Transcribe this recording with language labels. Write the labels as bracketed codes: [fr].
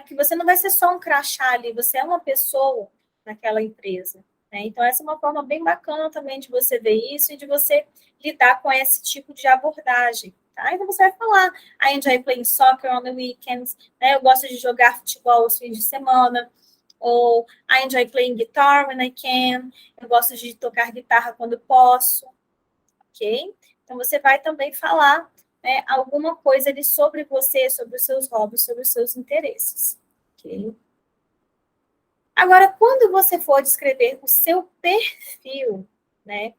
[pt] Porque você não vai ser só um crachá ali, você é uma pessoa naquela empresa. Né? Então, essa é uma forma bem bacana também de você ver isso e de você lidar com esse tipo de abordagem. Tá? Então, você vai falar, [en] I enjoy playing soccer on the weekends, [pt] né? Eu gosto de jogar futebol aos fins de semana. [en] Ou I enjoy playing guitar when I can. [pt] Eu gosto de tocar guitarra quando posso. Ok? Então, você vai também falar, né, alguma coisa ali sobre você, sobre os seus hobbies, sobre os seus interesses. Ok? Agora, quando você for descrever o seu perfil, né?